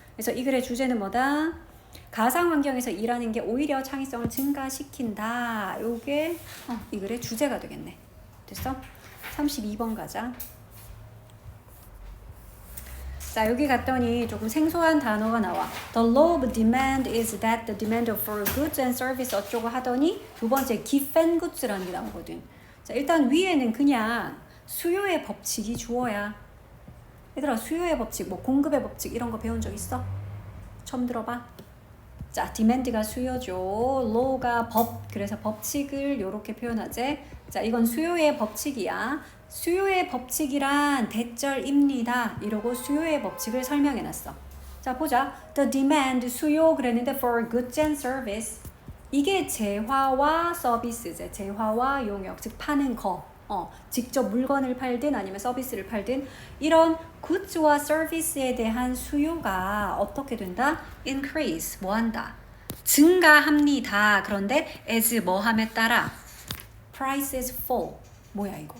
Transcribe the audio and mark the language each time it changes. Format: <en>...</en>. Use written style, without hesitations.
<ko>그래서 이 글의 주제는 뭐다? 가상 환경에서 일하는 게 오히려 창의성을 증가시킨다. 요게 이 글의 주제가 되겠네. 됐어? 32번 가자. 자, 여기 갔더니 조금 생소한 단어가 나와.</ko> <en>The law of demand is that the demand for goods and service</en> <ko>어쩌고 하더니 두 번째 given goods라는 게 나오거든. 자, 일단 위에는 그냥 수요의 법칙이 주어야. 얘들아, 수요의 법칙, 뭐 공급의 법칙 이런 거 배운 적 있어? 처음 들어봐? 자, demand가 수요죠. law가 법, 그래서 법칙을 이렇게 표현하지. 자, 이건 수요의 법칙이야. 수요의 법칙이란 대절입니다. 이러고 수요의 법칙을 설명해놨어. 자, 보자.</ko> <en>The demand,</en> <ko>수요 그랬는데</ko> <en>for goods and service.</en> <ko>이게 재화와 서비스제. 재화와 용역, 즉 파는 거. 직접 물건을 팔든 아니면 서비스를 팔든 이런 goods와 service에 대한 수요가 어떻게 된다? increase, 뭐한다? 증가합니다. 그런데 as 뭐함에 따라</ko> <en>prices fall.</en> <ko>뭐야 이거?</ko>